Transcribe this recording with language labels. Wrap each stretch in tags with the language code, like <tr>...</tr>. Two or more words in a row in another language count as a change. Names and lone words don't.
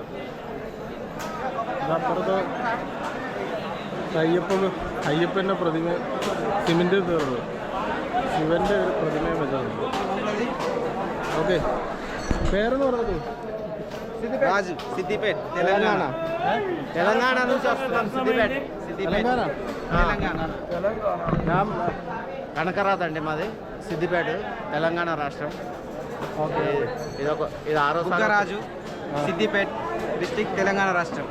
<ml>ഇതപ്പുറത്ത് അയ്യപ്പൻ്റെ പ്രതിമ സിമെൻറ്റ് തീർന്നത്, ശിവൻ്റെ ഒരു പ്രതിമയും വെച്ചിട്ടുണ്ട്. ഓക്കെ, പേരെന്ന് പറഞ്ഞത്</ml> <te>రాజు సిద్దిపేట తెలంగాణ. తెలంగాణ నుంచి వస్తున్నాం. సిద్దిపేట తెలంగాణ. కనకరాత అండి మాది, సిద్దిపేట తెలంగాణ రాష్ట్రం. ఓకే, ఇది 6వ రాజు, సిద్దిపేట డిస్టిక్, తెలంగాణ రాష్ట్రం.</te>